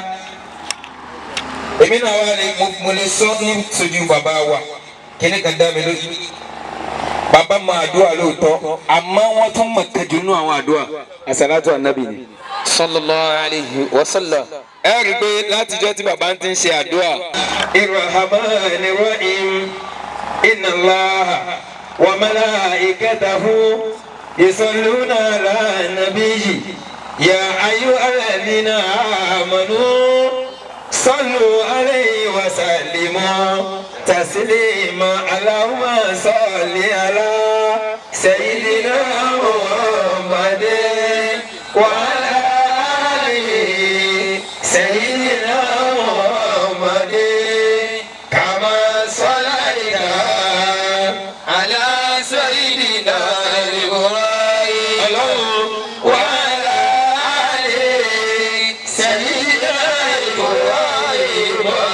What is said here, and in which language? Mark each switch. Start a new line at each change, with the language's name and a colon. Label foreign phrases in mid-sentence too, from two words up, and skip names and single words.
Yoruba: Èmi náà wà lè mo lè sọ ní sojú bàbá wa kíní kan dá mi lójú. Bàbá mọ àdúrà lóòótọ́ àmọ́ wọ́n tún mọ̀ kẹjọ nínú àwọn àdúrà àsàlátù ànábì ni.
Arabic: صلى الله عليه وسلم.
Yoruba: Ẹ rí i pé látijọ́ tí bàbá ti ń ṣe àdúrà.
Arabic: الرحمن الرحيم إن الله وملائكته يصلون على النبي يا أيها الذين آمنوا صلوا عليه وسلموا تسليما. اللهم صل على سيدنا محمد وعلى آله سيدنا محمد كما صليت على سيدنا إبراهيم وعلى آله سيدنا إبراهيم